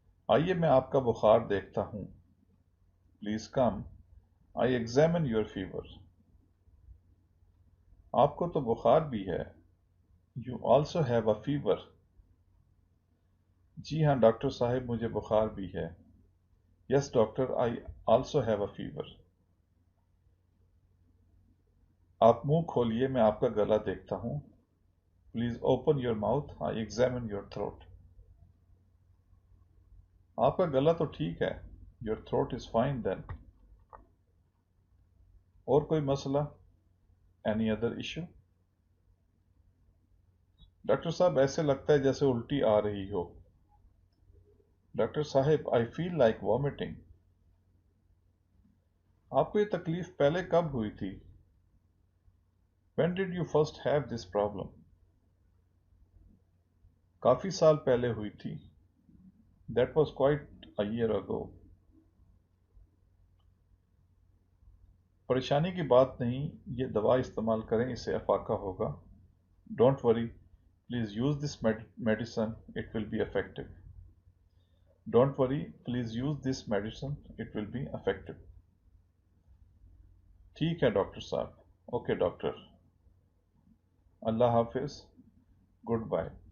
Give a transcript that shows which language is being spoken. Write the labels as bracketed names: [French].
[Hindi] आइए मैं आपका बुखार देखता हूँ. [English] Please come. I examine your fever. [Hindi] आपको तो बुखार भी है. [English] You also have a fever. [Hindi] जी हाँ डॉक्टर साहब मुझे बुखार भी है. [English] Yes doctor, I also have a fever. [Hindi] आप मुंह खोलिए मैं आपका गला देखता हूँ. [English] Please open your mouth. I examine your throat. [Hindi] आपका गला तो ठीक है. [English] Your throat is fine then. [Hindi] और कोई मसला? [English] Any other issue? [Hindi] डॉक्टर साहब ऐसे लगता है जैसे उल्टी आ रही हो. [English] Doctor साहब I feel like vomiting. [Hindi] आपको ये तकलीफ पहले कब हुई थी? [English] When did you first have this problem? [Hindi] काफी साल पहले हुई थी. [English] That was quite a year ago. [Hindi] परेशानी की बात नहीं, ये दवा इस्तेमाल करें, इससे अफाका होगा. [English] Don't worry, please use this medicine, it will be effective. Don't worry, please use this medicine, it will be effective. [Hindi] ठीक है डॉक्टर साहब. [English] Okay [Hindi] doctor. अल्लाह हाफिज. [English] Goodbye.